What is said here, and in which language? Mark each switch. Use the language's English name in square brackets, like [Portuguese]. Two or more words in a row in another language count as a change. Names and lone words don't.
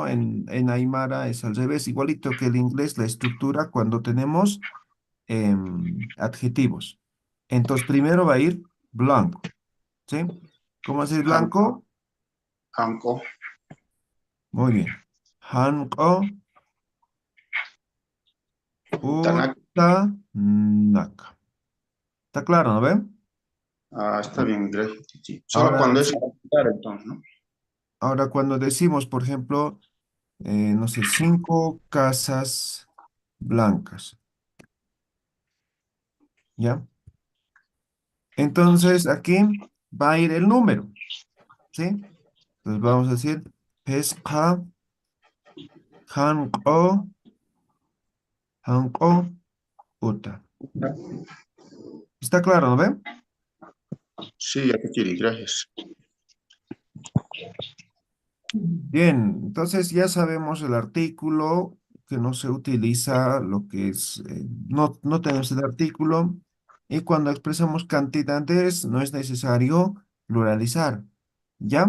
[Spanish] En Aymara es al revés, igualito que el inglés, la estructura cuando tenemos adjetivos. Entonces, primero va a ir blanco, ¿sí? ¿Cómo es Han- blanco? Hanko, Muy bien. Hanko Utanaka. utanaka. ¿Está claro, no ven? Ah, está bien, gracias. Sí. Solo Ahora, cuando es auxiliar, entonces, ¿no? ahora cuando decimos, por ejemplo, no sé, 5 casas blancas, ¿ya? Entonces, aquí va a ir el número, ¿sí? Entonces vamos a decir, [Aymara] pesca, hanko, hanko, uta. [Spanish] ¿Está claro, no ven? Sí, ya te quiere, gracias. Bien, entonces ya sabemos el artículo, que no se utiliza lo que es, no tenemos el artículo, y cuando expresamos cantidades no es necesario pluralizar, ¿ya?